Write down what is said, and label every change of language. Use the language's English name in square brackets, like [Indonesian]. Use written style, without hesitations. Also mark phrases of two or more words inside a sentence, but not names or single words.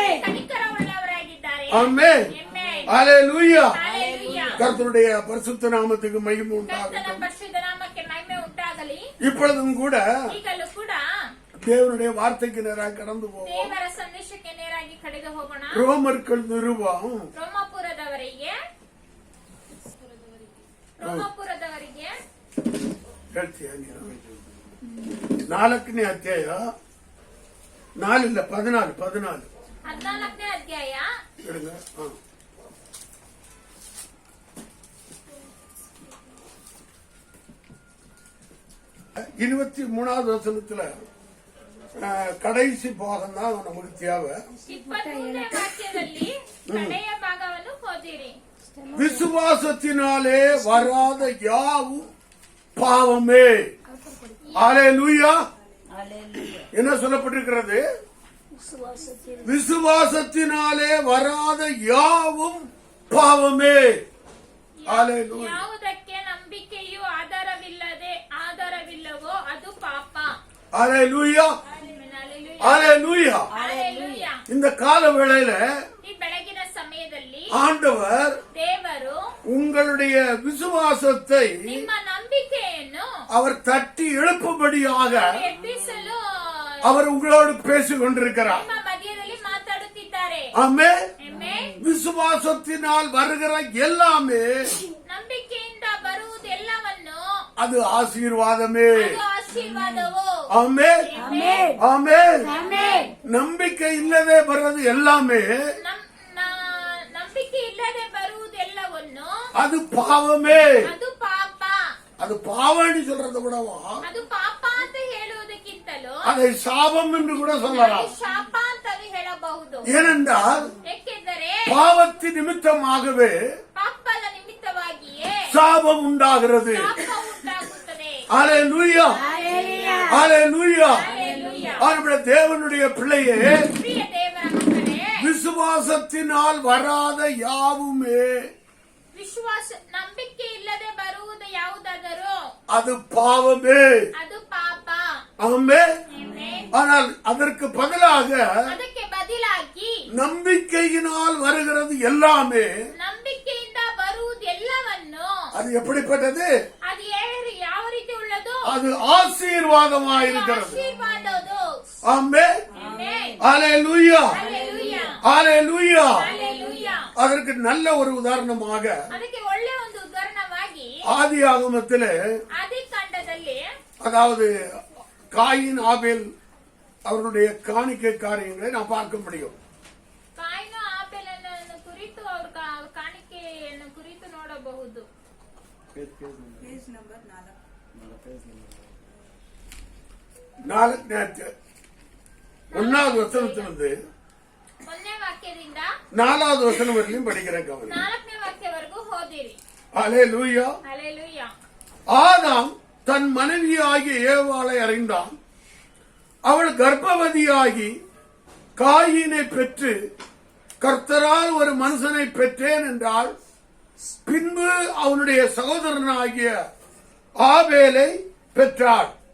[Tamil] ஆமென். அல்லேலூயா. கர்த்தருடைய பரிசுத்த நாமத்துக்கு மகிமை உண்டாகட்டும். இப்பொழுதும் கூட தேவனுடைய வார்த்தைக்கு நேராக கடந்து போவோம். ரோமர்கள் நிருபம் [Kannada] 4ನೇ ಅಧ್ಯಾಯ 4 ಇಲ್ಲ 14 14ನೇ ಅಧ್ಯಾಯ [Tamil] 23வது வசனத்துல கடைசி பாகம் தான் நமக்கு தேவை. [Kannada] 23ನೇ ವಾಕ್ಯದಲ್ಲಿ ಕಡೆಯ ಭಾಗವನ್ನು ಓದಿರಿ. [Tamil] விசுவாசத்தினாலே வராத யாவும் பாவமே. அல்லேலூயா. என்ன சொல்லப்பட்டிருக்கிறது? விசுவாசத்தினாலே வராத யாவும் பாவமே. அல்லேலூயா. [Kannada] ಯಾವುದಕ್ಕೆ ನಂಬಿಕೆಯು ಆಧಾರವಿಲ್ಲವೋ ಅದು ಪಾಪ. [Tamil] அல்லேலூயா. அல்லேலூயா. இந்த கால வேளையில [Kannada] ಈ ಬೆಳಗಿನ ಸಮಯದಲ್ಲಿ [Tamil] ஆண்டவர் [Kannada] ದೇವರು [Tamil] உங்களுடைய விசுவாசத்தை [Kannada] ನಿಮ್ಮ ನಂಬಿಕೆಯನ್ನು [Tamil] அவர் தட்டி எழுப்பும்படியாக [Kannada] ಎಬ್ಬಿಸಲು [Tamil] அவர் உங்களோடு பேசிக் கொண்டிருக்கிறார். [Kannada] ನಿಮ್ಮ ಮಧ್ಯದಲ್ಲಿ ಮಾತಾಡುತ್ತಿದ್ದಾರೆ. [Tamil] ஆமென். [Kannada] ಆಮೆನ್. [Tamil] விசுவாசத்தினால் வருகிற எல்லாமே [Kannada] ನಂಬಿಕೆಯಿಂದ ಬರುವುದೆಲ್ಲವನ್ನು [Tamil] அது ஆசீர்வாதமே. [Kannada] ಅದು ಆಶೀರ್ವಾದವು. [Tamil] ஆமென். [Kannada] ಆಮೆನ್. [Tamil] ஆமென். [Kannada] ಆಮೆನ್. [Tamil] நம்பிக்கை இல்லவே வர்றது எல்லாமே [Kannada] ನಂಬಿಕೆ ಇಲ್ಲದೆ ಬರುವುದೆಲ್ಲವನ್ನು [Tamil] அது பாவமே. [Kannada] ಅದು ಪಾಪ. [Tamil] அது பாவம்னு சொல்றதை விடவா [Kannada] ಅದು ಪಾಪ ಅಂತ ಹೇಳುವುದಕ್ಕಿಂತಲೂ [Tamil] அதை சாபம் என்று கூட சொல்லலாம். [Kannada] ಶಾಪ ಅಂತಲೂ ಹೇಳಬಹುದು. [Tamil] ஏனென்றால் [Kannada] ಏಕೆಂದರೆ [Tamil] பாவத்தின் நிமித்தமாகவே [Kannada] ಪಾಪದ ನಿಮಿತ್ತವಾಗಿಯೇ [Tamil] சாபம் உண்டாகிறது. [Kannada] ಶಾಪ ಉಂಟಾಗುತ್ತದೆ. [Tamil] அல்லேலூயா. அல்லேலூயா. [Kannada] ಹಲ್ಲೆಲೂಯಾ. [Tamil] அவருடைய தேவனுடைய பிள்ளையே, [Kannada] ಪ್ರಿಯ ದೇವರ ಮಕ್ಕಳೇ, [Tamil] விசுவாசத்தினால் வராத யாவுமே [Kannada] ವಿಶ್ವಾಸ ನಂಬಿಕೆ ಇಲ್ಲದೆ ಬರುವುದು ಯಾವುದಾದರೂ [Tamil] அது பாவமே. [Kannada] ಅದು ಪಾಪ. [Tamil] ஆமென். [Kannada] ಆಮೆನ್. [Tamil] ஆனால் அதற்கு பதிலாக [Kannada] ಅದಕ್ಕೆ ಬದಲಾಗಿ [Tamil] நம்பிக்கையினால் வருகிறது எல்லாமே. [Kannada] ನಂಬಿಕೆಯಿಂದ ಬರುವುದೆಲ್ಲವನ್ನು [Tamil] அது எப்படிப்பட்டது? [Kannada] ಅದು ಯಾವ ರೀತಿ ಉಳ್ಳದು? [Tamil] அது ஆசீர்வாதமாயிருக்கிறது. [Kannada] ಆಶೀರ್ವಾದದು. [Tamil] ஆமென். [Kannada] ಆಮೆನ್. [Tamil] அல்லேலூயா. [Kannada] ಹಲ್ಲೆಲೂಯಾ. [Tamil] அல்லேலூயா. [Kannada] ಹಲ್ಲೆಲೂಯಾ. [Tamil] அதற்கு நல்ல ஒரு உதாரணமாக [Kannada] ಅದಕ್ಕೆ ಒಳ್ಳೆ ಒಂದು ಉದಾಹರಣವಾಗಿ [Tamil] ஆதியாகமத்திலே [Kannada] ಆದಿಕಾಂಡದಲ್ಲಿ [Tamil] அதாவது காயின் ஆபேல் அவர்களுடைய காணிக்கை காரியங்களை நான் பார்க்க முடியும். [Kannada] ಕಾಯಿನ ಆಬೇಲನನ್ನು ಕುರಿತು ಅವರ ಕಾಣಿಕೆಯನ್ನು ಕುರಿತು ನೋಡಬಹುದು. [Tamil] 1வது வசனத்திலிருந்து [Kannada] 1ನೇ ವಾಕ್ಯದಿಂದ [Tamil] 4வது வசனம் வரையிலும் படிக்கிறேன். கவனிங்க. [Kannada] 4ನೇ ವಾಕ್ಯವರೆಗೂ ಓದಿರಿ. [Tamil] அல்லேலூயா. [Kannada] ಹಲ್ಲೆಲೂಯಾ. [Tamil] ஆதாம் தன் மனைவியாகிய ஏவாளை அறிந்தான். அவள் கர்ப்பவதியாகி காயினை பெற்று கர்த்தரால் ஒரு மனுஷனை பெற்றேன் என்றால், பின்பு அவனுடைய சகோதரனாகிய ஆபேலை பெற்றாள்.